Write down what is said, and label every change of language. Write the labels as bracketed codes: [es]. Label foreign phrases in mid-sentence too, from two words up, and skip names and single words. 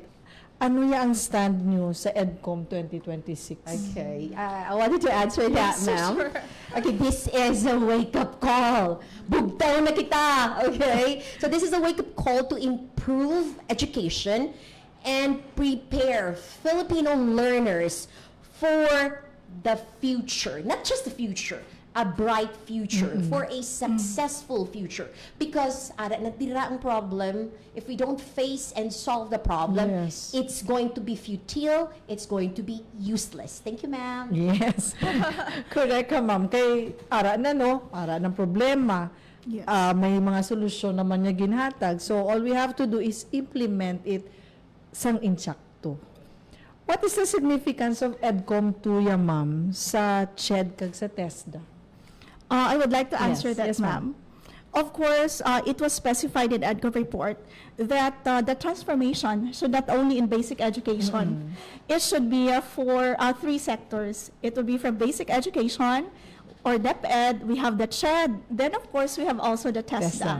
[hil] Ano ya ang stand nyo sa EDCOM 2026? [en] Okay, I wanted to answer that, ma'am. Okay, this is a wake-up call. [hil] Bugtaw na kita, [en] okay? So this is a wake-up call to improve education and prepare Filipino learners for the future. Not just the future, a bright future, for a successful future. Because natira ang problem, if we don't face and solve the problem, Yes. it's going to be futile, it's going to be useless. Thank you, ma'am. [hil] Yes. Correct ka, ma'am. Kay ara na, no? Ara ng problema. [en] Yes. [hil] May mga solusyon naman niya ginhatag. [en] So, all we have to do is implement it [hil] sang insakto. [en] What is the significance of EDCOM 2, ya, ma'am, [hil] sa CHED kag sa TESDA? [en] I would like to answer Yes, that, yes, ma'am. ma'am. Of course, it was specified in EDCO report that the transformation should not only in basic education, it should be for 3 sectors. It will be from basic education or DepEd, we have the CHED, then of course we have also the TESDA.